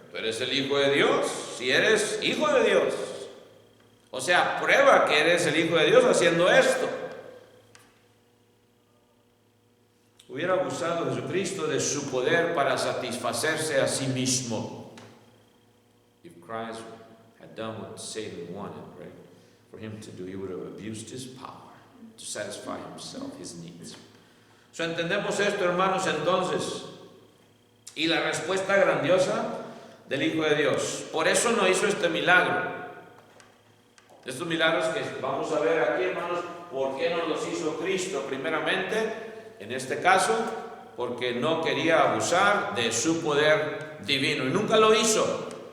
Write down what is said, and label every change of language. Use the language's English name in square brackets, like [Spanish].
[Spanish] Tú eres el Hijo de Dios, si eres Hijo de Dios. O sea, prueba que eres el Hijo de Dios haciendo esto. Hubiera abusado Jesucristo de su poder para satisfacerse a sí mismo. [English] If Christ had done what Satan wanted, right, for him to do, he would have abused his power to satisfy himself, his needs. [Spanish] So, entendemos esto, hermanos, entonces, y la respuesta grandiosa del Hijo de Dios. Por eso no hizo este milagro. Estos milagros que vamos a ver aquí, hermanos, ¿por qué no los hizo Cristo? Primeramente, en este caso, porque no quería abusar de su poder divino. Y nunca lo hizo.